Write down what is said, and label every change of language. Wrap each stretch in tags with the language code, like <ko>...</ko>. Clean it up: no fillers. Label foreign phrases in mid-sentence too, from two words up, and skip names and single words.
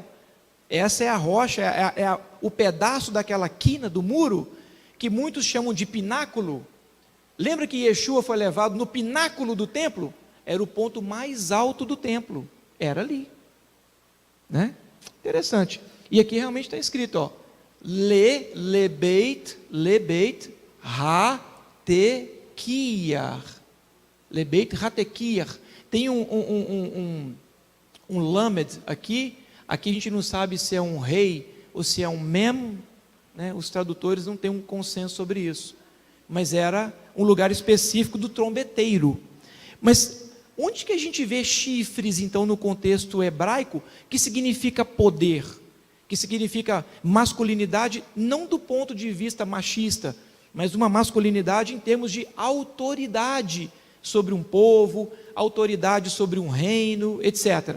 <pt>Essa é a rocha, o pedaço daquela quina do muro, que muitos chamam de pináculo. Lembra que Yeshua foi levado no pináculo do templo? era o ponto mais alto do templo, era ali, né? Interessante. E aqui realmente está escrito, ó,</pt> <he>לבית התקיעה. לבית התקיעה.</he> <pt>Tem um lamed aqui a gente não sabe se é um rei ou se é um mem, né? Os tradutores não têm um consenso sobre isso, mas era um lugar específico do trombeteiro. Mas onde que a gente vê chifres, então, no contexto hebraico, que significa poder, que significa masculinidade, não do ponto de vista machista, mas uma masculinidade em termos de autoridade sobre um povo, autoridade sobre um reino, etc.</pt>